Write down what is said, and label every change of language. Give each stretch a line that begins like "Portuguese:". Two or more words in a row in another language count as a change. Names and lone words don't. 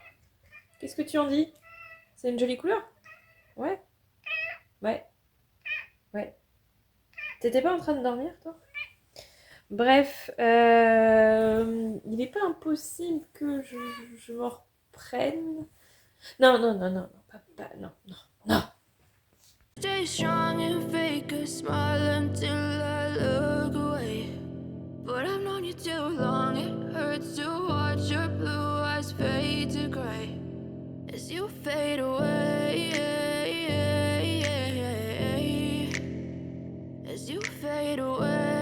French: Qu'est-ce que tu en dis? C'est une jolie couleur? Ouais, ouais, ouais. T'étais pas en train de dormir, toi? Bref, il n'est pas impossible que je m'en reprenne. Non, non, non, non, non, papa, non, non, non.
English: Stay strong and fake a smile until I look away. But I've known you too long, it hurts to watch your blue eyes fade to gray as you fade away. As you fade away.